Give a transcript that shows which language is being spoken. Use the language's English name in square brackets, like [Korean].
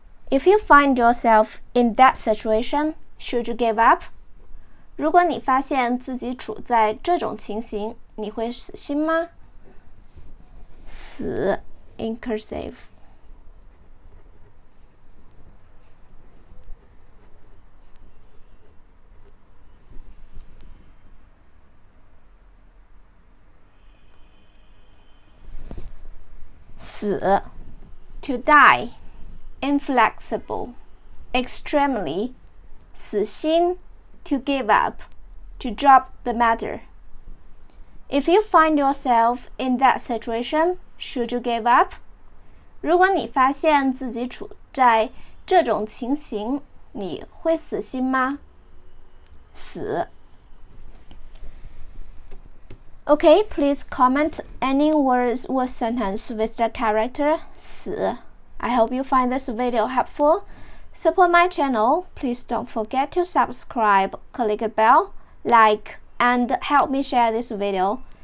[English] If you find yourself in that situation, should you give up? [Chinese] 如果你发现自己处在这种情形，你会死心吗？ [English] 死 in cursive. To die. Inflexible. Extremely. 死心 to give up, to drop the matter. If you find yourself in that situation, should you give up? [Chinese] 如果你发现自己处在这种情形，你会死心吗？死。 [English] Okay, please comment any words or sentence with the character 死. I hope you find this video helpful. Support my channel. Please don't forget to subscribe, click the bell, like, and help me share this video.